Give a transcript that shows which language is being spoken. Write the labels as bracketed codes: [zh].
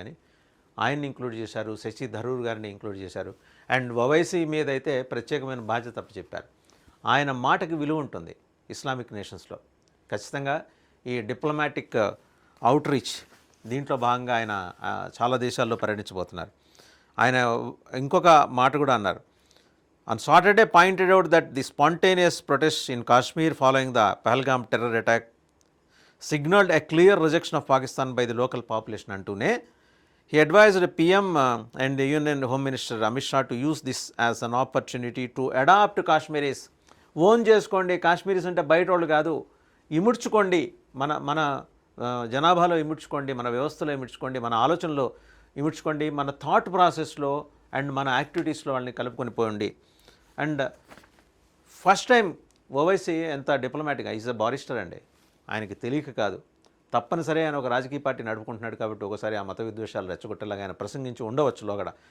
[te] కానీ ఆయన్ని ఇంక్లూడ్ చేశారు, శశి థరూర్ గారిని ఇంక్లూడ్ చేశారు. అండ్ ఓవైసీ మీద అయితే ప్రత్యేకమైన బాధ్యత అప్పచెప్పారు. ఆయన మాటకి విలువ ఉంటుంది ఇస్లామిక్ నేషన్స్లో. ఖచ్చితంగా ఈ డిప్లొమాటిక్ అవుట్రీచ్ దీంట్లో భాగంగా ఆయన చాలా దేశాల్లో పర్యటించబోతున్నారు. ఆయన ఇంకొక మాట కూడా అన్నారు. [en] On Saturday pointed out that the spontaneous protests in Kashmir following the Pahalgam terror attack signaled a clear rejection of Pakistan by the local population [te] antune [en] he advised PM and the Union Home Minister Amit Shah to use this as an opportunity to adapt Kashmiris. [te] Own చేసుకోండి, కాశ్మీరీస్ అంటే బయట వాళ్ళు కాదు, ఇముడ్చుకోండి, మన జనాభాలో ఇముడ్చుకోండి, మన వ్యవస్థలో ఇముడ్చుకోండి, మన ఆలోచనలో ఇముడ్చుకోండి, మన థాట్ ప్రాసెస్లో అండ్ మన యాక్టివిటీస్లో వాళ్ళని కలుపుకొని పోయండి. అండ్ ఫస్ట్ టైం ఓవైసీ ఎంత డిప్లొమాటిక్గా, ఈజ్ అ బారిస్టర్ అండి, ఆయనకి తెలియక కాదు, తప్పనిసరి ఆయన ఒక రాజకీయ పార్టీ నడుపుకుంటున్నాడు కాబట్టి ఒకసారి ఆ మత విద్వేషాలు రెచ్చగొట్టేలాగా ఆయన ప్రసంగించి ఉండవచ్చు లోగడ.